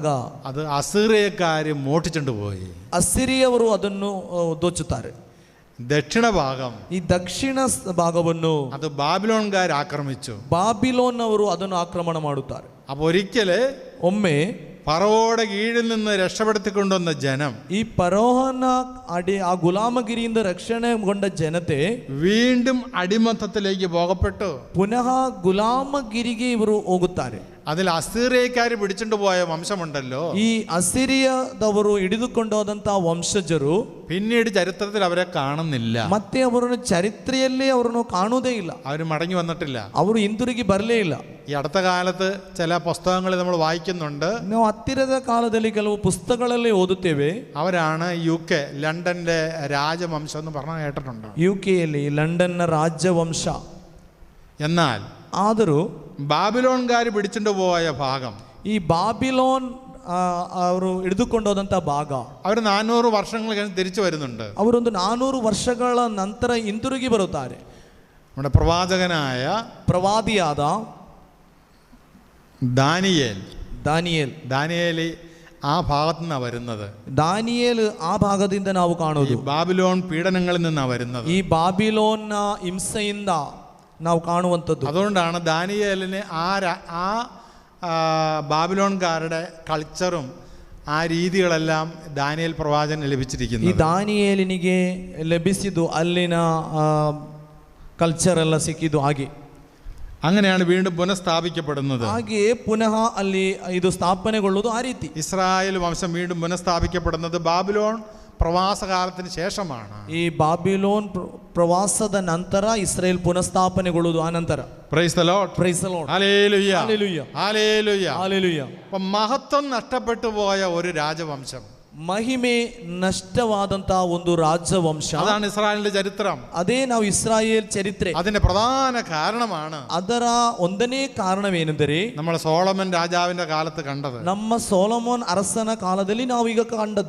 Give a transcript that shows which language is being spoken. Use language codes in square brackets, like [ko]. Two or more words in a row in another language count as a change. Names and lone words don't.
[ml] അത് അസീറിയക്കാര് മോഷ്ടിച്ചുകൊണ്ട് പോയി. [kn] ಅಸಿರಿಯವರು ಅದನ್ನು ದೋಚುತ್ತಾರೆ. [ml] ദക്ഷിണ ഭാഗം, [kn] ಈ ದಕ್ಷಿಣ ಭಾಗವನ್ನು [ml] അത് ബാബിലോൺകാർ ആക്രമിച്ചു. [kn] ಬಾಬಿಲೋನ್ ಅವರು ಅದನ್ನು ಆಕ್ರಮಣ ಮಾಡುತ್ತಾರೆ. [ml] അപ്പൊ ഒരിക്കല് [kn] ಒಮ್ಮೆ [ml] ഫറവോയുടെ കീഴിൽ നിന്ന് രക്ഷപ്പെടുത്തിക്കൊണ്ടുവന്ന ജനം, [kn] ಈ ಫರೋಹನ ಆ ಗುಲಾಮಗಿರಿಯಿಂದ ರಕ್ಷಣೆಗೊಂಡ ಜನತೆ [ml] വീണ്ടും അടിമത്തത്തിലേക്ക് പോകപ്പെട്ടു. [kn] ಪುನಃ ಗುಲಾಮಗಿರಿಗೆ ಇವರು ಹೋಗುತ್ತಾರೆ. [ml] അതിൽ അസീറിയക്കാര് പിടിച്ചുകൊണ്ട് പോയ വംശമുണ്ടല്ലോ, [kn] ಈ ಅಸಿರಿಯದವರು ಹಿಡಿದುಕೊಂಡೋದಂತಹ ವಂಶಜರು [ml] പിന്നീട് ചരിത്രത്തിൽ അവരെ കാണുന്നില്ല. [kn] ಮತ್ತೆ ಅವರನ್ನು ಚರಿತ್ರೆಯಲ್ಲಿ ಅವರನ್ನು ಕಾಣುವುದೇ ಇಲ್ಲ. [ml] അവർ മടങ്ങി വന്നിട്ടില്ല. [kn] ಅವರು ಹಿಂದಿರುಗಿ ಬರಲೇ ಇಲ್ಲ. [ml] ഈ അടുത്ത കാലത്ത് ചില പുസ്തകങ്ങൾ നമ്മൾ വായിക്കുന്നുണ്ട്. [kn] ನಾವು ಹತ್ತಿರದ ಕಾಲದಲ್ಲಿ ಕೆಲವು ಪುಸ್ತಕಗಳಲ್ಲಿ ಓದುತ್ತೇವೆ. [ml] അവരാണ് UK, ലണ്ടന്റെ രാജവംശം എന്ന് പറഞ്ഞാൽ കേട്ടിട്ടുണ്ട്. [kn] UK-ಯಲ್ಲಿ ಲಂಡನ್ನ ರಾಜವಂಶ. [ml] എന്നാൽ [kn] ಆದರೂ [ml] ബാബിലോൺകാർ പിടിച്ചുകൊണ്ട് പോയ ഭാഗം, [kn] ಈ ಬಾಬಿಲೋನ್ ಅವರು ಹಿಡಿದುಕೊಂಡೋದಂತ ಭಾಗ, [ml] അവർ 400 വർഷങ്ങൾ കഴിഞ്ഞ് തിരിച്ചു വരുന്നുണ്ട്. [kn] ಅವರೊಂದು 400 ವರ್ಷಗಳ ನಂತರ ಹಿಂದಿರುಗಿ ಬರುತ್ತಾರೆ. [ml] നമ്മുടെ [kn] ಪ್ರವಾದಿಯಾದ [ml] ദാനിയേൽ ആ ഭാഗത്തു നിന്നാണ് വരുന്നത്. [kn] ದಾನಿಯೇಲ್ ಆ ಭಾಗದಿಂದ ನಾವು ಕಾಣೋದು. [ml] ബാബിലോൺ പീഡനങ്ങളിൽ നിന്നാണ് വരുന്നത്. [kn] ಈ ಬಾಬಿಲೋನ್ನ ಹಿಂಸೆಯಿಂದ ನಾವು ಕಾಣುವಂಥದ್ದು. [ml] അതുകൊണ്ടാണ് ദാനിയേലിന് ആ ബാബിലോൺകാരുടെ കൾച്ചറും ആ രീതികളെല്ലാം ദാനിയേൽ പ്രവാചകന് ലഭിച്ചിരിക്കുന്നത്. [kn] ಈ ದಾನಿಯೇಲಿನಿಗೆ ಲಭಿಸಿದ್ದು ಅಲ್ಲಿನ ಕಲ್ಚರ್ ಎಲ್ಲ ಸಿಕ್ಕಿದ್ದು. [ml] അങ്ങനെയാണ് വീണ്ടും പുനഃസ്ഥാപിക്കപ്പെടുന്നത്. [kn] ಹಾಗೆ ಪುನಃ ಅಲ್ಲಿ ಇದು ಸ್ಥಾಪನೆಗೊಳ್ಳುವುದು ಆ ರೀತಿ. [ml] ഇസ്രായേൽ വംശം വീണ്ടും പുനഃസ്ഥാപിക്കപ്പെടുന്നത് ബാബിലോൺ പ്രവാസകാലത്തിന് ശേഷമാണ്. [kn] ಈ ಬಾಬಿಲೋನ್ ಪ್ರವಾಸದ ನಂತರ ಇಸ್ರೇಲ್ ಪುನಃಸ್ಥಾಪನೆಗೊಳ್ಳುವುದು ಆ ನಂತರ. [en] Praise the Lord, Praise the Lord, [ml] ഹല്ലേലൂയ, ഹല്ലേലൂയ, ഹല്ലേലൂയ, ഹല്ലേലൂയ. അപ്പോൾ മഹത്വം നഷ്ടപ്പെട്ടു പോയ ഒരു രാജവംശം, [kn] ಮಹಿಮೆ ನಷ್ಟವಾದಂತಹ ಒಂದು ರಾಜವಂಶ, [ml] അതാണ് ഇസ്രായേലിന്റെ ചരിത്രം. [kn] ಅದೇ ನಾವು ಇಸ್ರಾಯೇಲ್ ಚರಿತ್ರೆ. [ml] അതിന്റെ പ്രധാന കാരണമാണ് [kn] ಅದರ ಒಂದನೇ ಕಾರಣವೇನೆಂದರೆ [ml] നമ്മൾ സോളമൻ രാജാവിന്റെ കാലത്ത് കണ്ടത്. [kn] ನಮ್ಮ ಸೊಲೊಮೋನ್ ಅರಸನ ಕಾಲದಲ್ಲಿ ನಾವು ಈಗ ಕಂಡದ್ದು.